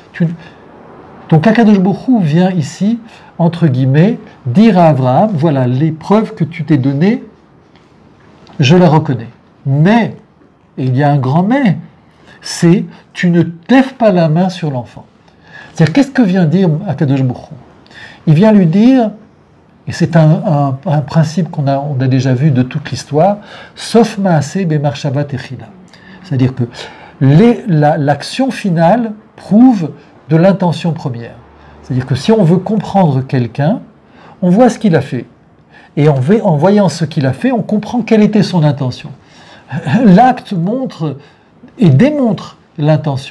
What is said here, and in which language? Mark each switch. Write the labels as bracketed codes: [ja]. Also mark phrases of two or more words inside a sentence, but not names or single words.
[fr] Donc [he] הקדוש ברוך הוא [fr] vient ici, entre guillemets, dire à Abraham, voilà, l'épreuve que tu t'es donnée, je la reconnais. Mais, et il y a un grand mais, c'est, tu ne lèves pas la main sur l'enfant. C'est-à-dire, qu'est-ce que vient dire [he] הקדוש ברוך הוא? [fr] Il vient lui dire, et c'est un principe qu'on a déjà vu de toute l'histoire, sauf [he] מעשה במחשבה תחילה. [fr] C'est-à-dire que l'action finale prouve de l'intention première. C'est-à-dire que si on veut comprendre quelqu'un, on voit ce qu'il a fait. Et en voyant ce qu'il a fait, on comprend quelle était son intention. L'acte montre et démontre l'intention.